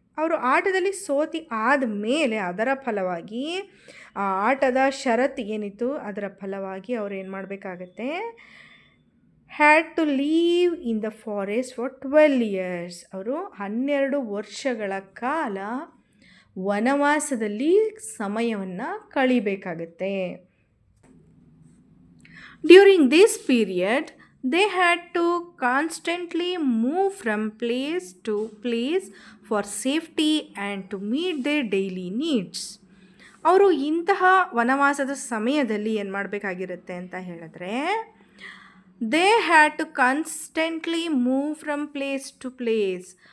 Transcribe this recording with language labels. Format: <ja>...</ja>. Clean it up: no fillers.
<kn>ಅವರು ಆಟದಲ್ಲಿ ಸೋತಿ ಆದಮೇಲೆ ಅದರ ಫಲವಾಗಿ ಆ ಆಟದ ಷರತ್ತು ಏನಿತ್ತು ಅದರ ಫಲವಾಗಿ ಅವ್ರು ಏನು ಮಾಡಬೇಕಾಗತ್ತೆ,</kn> <en>Had to leave in the forest for 12 years.</en> <kn>ಅವರು 12 ವರ್ಷಗಳ ಕಾಲ ವನವಾಸದಲ್ಲಿ ಸಮಯವನ್ನು ಕಳಿಬೇಕಾಗತ್ತೆ.</kn> <en>During this period They had to constantly move from place to place for safety and to meet their daily needs.</en> <kn>ಅವರು ಇಂತಹ ವನವಾಸದ ಸಮಯದಲ್ಲಿ ಏನು ಮಾಡಬೇಕಾಗಿರುತ್ತೆ ಅಂತ ಹೇಳಿದ್ರೆ,</kn> <en>They had to constantly move from place to place.</en>